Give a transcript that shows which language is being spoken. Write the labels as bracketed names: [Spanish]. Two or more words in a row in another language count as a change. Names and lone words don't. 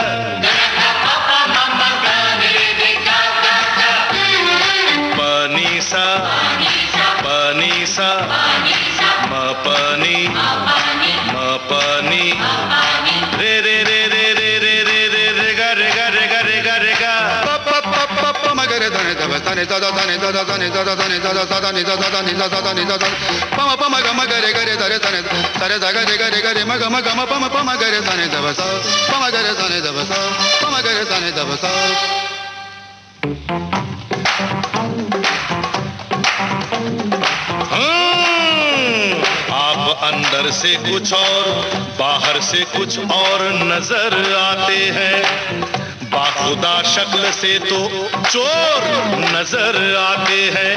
[Hindi] प नि सा प नि सा म प नि म प नि रे रे रे रे रे रे रे रे रे ग रे ग रे ग रे ग रे ग प प प प प म ग रे ध ने ध ब ध ने ध ध ध ने ध ध ध ने ध ध ध ने ध ध ध ध ने ध ध ध ने ध ध ध ने ध ध प म प म ग म ग रे ग रे ध रे ध ने ध रे ध ग रे ग रे ग रे म ग म ग म प म ग रे ध ने ध ब स प म ग रे ध ने ध ब स प म ग रे ध ने ध ब स। आप अंदर से कुछ और बाहर से कुछ और नजर आते हैं, बाखुदा शक्ल से तो चोर नजर आते हैं।